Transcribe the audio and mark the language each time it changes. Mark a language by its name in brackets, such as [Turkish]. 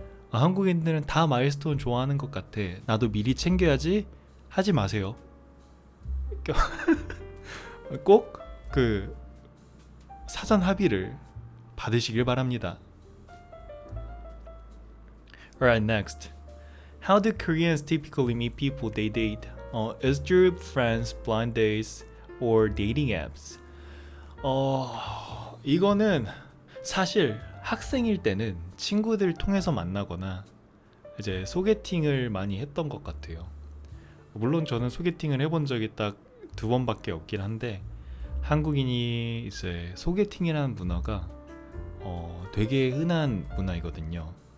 [Korean] 한국인들은 다 마일스톤 좋아하는 것 같아. 나도 미리 챙겨야지 하지 마세요. 꼭 그 사전 합의를 받으시길 바랍니다. [English] Alright, next. How do Koreans typically meet people they date? Is through friends, blind dates, or dating apps? [Korean] 이거는 사실 학생일 때는 친구들 통해서 만나거나 이제 소개팅을 많이 했던 것 같아요. 물론 저는 소개팅을 해본 적이 딱 2번밖에 없긴 한데 한국인이 이제 소개팅이라는 문화가 되게 흔한 문화이거든요.